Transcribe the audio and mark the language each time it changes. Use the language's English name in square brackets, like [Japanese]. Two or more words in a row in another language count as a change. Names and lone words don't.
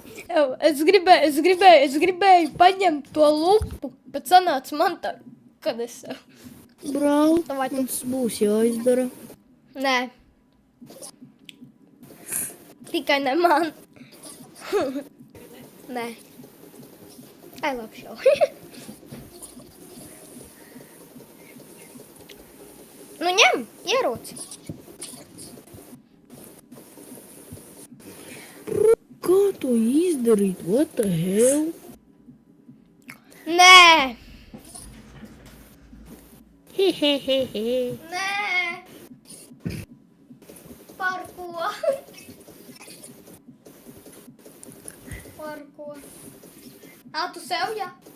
[Latvian] Es gribēju paņemt to lupu, bet sanāca man tā, kad es... Brāl, Davai tu. mums būs jāizdara. Nē. Tikai ne man. Nē. [English] I love show. [Latvian] Nu ņem, ieroci. Kā to izdarīt? [English] What the hell? [Latvian] Nē. Hehehehe. Nē. Par ko? Par ko? Tu sev, jā?